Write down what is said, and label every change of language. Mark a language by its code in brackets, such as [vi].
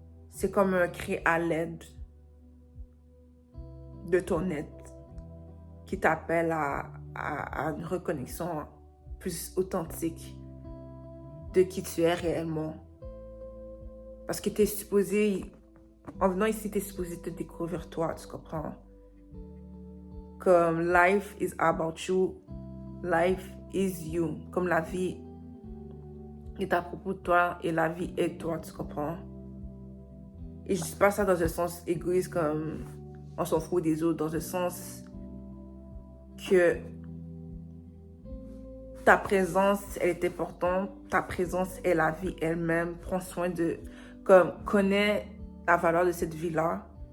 [fr] C'est comme un cri à l'aide de ton être qui t'appelle à une reconnexion plus authentique de qui tu es réellement. Parce que tu es supposé, en venant ici, tu es supposé te découvrir toi, tu comprends? Comme [en] life is about you, life is you. [fr] Comme la vie est à propos de toi et la vie est toi, tu comprends? Et je dis pas ça dans un sens égoïste comme on s'en fout des autres, dans un sens que ta présence, elle est importante, ta présence est la vie elle-même, prends soin de, comme, connais la valeur de cette vie-là,